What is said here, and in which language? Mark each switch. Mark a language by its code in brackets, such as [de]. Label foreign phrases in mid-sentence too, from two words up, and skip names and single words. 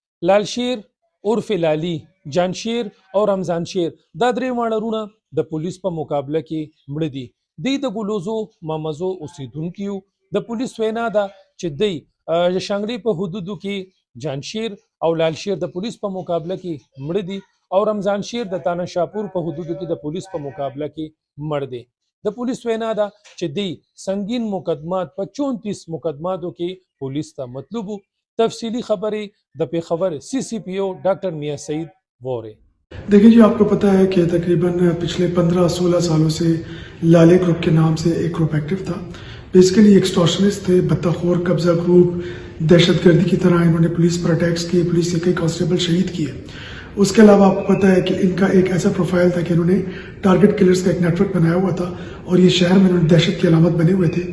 [ps] लाल शेर उर्फ लाली, जान शेर और रमजान शेर دا درې واړه د پولیس په مقابله کې مړه دي. دوی د ګلوزو مامزو اوسیدونکي وو. د پولیس وینا ده چې دوی د شانګلې په حدودو کې جان شیر او لال شیر د پولیس په مقابله کې مړه دي او رمضان شیر د تانا شاپور په حدودو کې د پولیس په مقابله کې مړ دي. د پولیس وینا ده چې دوی سنگین مقدمات په 34 مقدماتو کې پولیس ته مطلوب وو. [ur] تفصیلی خبریں [ps] د پیښور CCPO ڈاکٹر میاں سعید وورے. [ur] دیکھیے جی، آپ کو پتا ہے کہ تقریباً پچھلے 15-16 سالوں سے لالے گروپ کے نام سے ایک [en] group active [ur] تھا. [en] basically extortionist [ur] تھے، بتہ خور قبضہ گروپ، دہشت گردی کی طرح انہوں نے پولیس پر اٹیکس کیے، پولیس کے کئی کانسٹیبل شہید کیے. اس کے علاوہ آپ کو پتا ہے کہ ان کا ایک ایسا پروفائل تھا کہ انہوں نے [en] target killers [ur] کا ایک نیٹ ورک بنایا ہوا تھا اور یہ شہر میں انہوں نے دہشت کی علامت بنے ہوئے تھے.